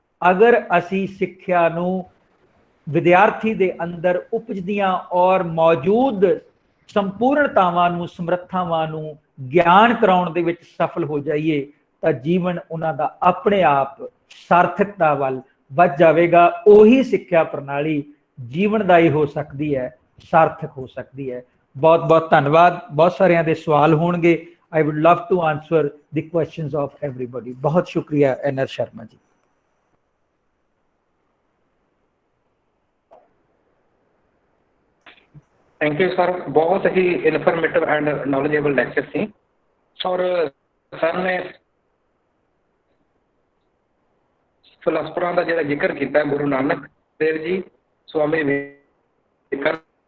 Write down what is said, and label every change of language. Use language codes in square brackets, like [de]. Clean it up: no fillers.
[pa] ਅਗਰ ਅਸੀਂ ਸਿੱਖਿਆ ਨੂੰ ਵਿਦਿਆਰਥੀ ਦੇ ਅੰਦਰ ਉਪਜਦੀਆਂ ਔਰ ਮੌਜੂਦ ਸੰਪੂਰਨਤਾਵਾਂ ਨੂੰ, ਸਮਰੱਥਾਵਾਂ ਨੂੰ ਗਿਆਨ ਕਰਾਉਣ ਦੇ ਵਿੱਚ ਸਫਲ ਹੋ ਜਾਈਏ, ਤਾਂ ਜੀਵਨ ਉਹਨਾਂ ਦਾ ਆਪਣੇ ਆਪ ਸਾਰਥਕਤਾ ਵੱਲ ਵੱਧ ਜਾਵੇਗਾ। ਉਹੀ ਸਿੱਖਿਆ ਪ੍ਰਣਾਲੀ ਜੀਵਨਦਾਈ ਹੋ ਸਕਦੀ ਹੈ, ਸਾਰਥਕ ਹੋ ਸਕਦੀ ਹੈ। ਬਹੁਤ ਬਹੁਤ ਧੰਨਵਾਦ। ਬਹੁਤ ਸਾਰਿਆਂ ਦੇ ਸਵਾਲ ਹੋਣਗੇ। [en] I would love to answer the questions of everybody. [hi] बहुत शुक्रिया NR Sharma ji. Thank you sir, बहुत ही इन्फॉर्मेटिव एंड नॉलेजेबल लेक्चर थी। और सर ने फिलोसफर का जो जिक्र किया, गुरु नानक देव जी, स्वामी विवेकानंद,